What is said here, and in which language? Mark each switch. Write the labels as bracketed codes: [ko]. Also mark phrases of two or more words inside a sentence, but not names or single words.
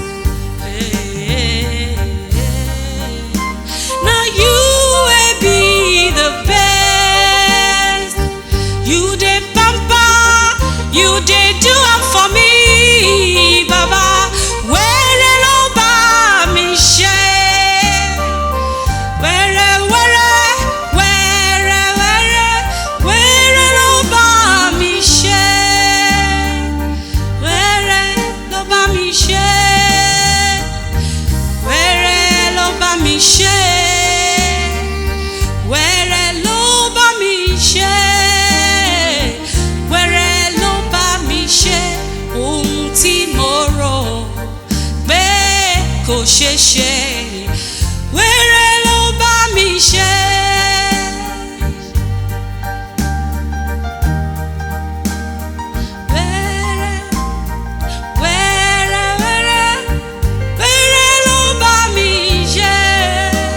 [en] Now you will be the best. You did pamper, you did do it for me, Baba. Where [yo] lo bami [en] share, where [yo] lo bami [en] share, where [yo] lo bami [en] share, where [yo] lo bami [en] share, where [yo] lo bami [en] share, where [yo] lo bami [en] share. [yo] Ohun tí mo rò pé kò ṣeé ṣe, [en] where [yo] lo bami [en] share. Where [yo] lo bami [en] share.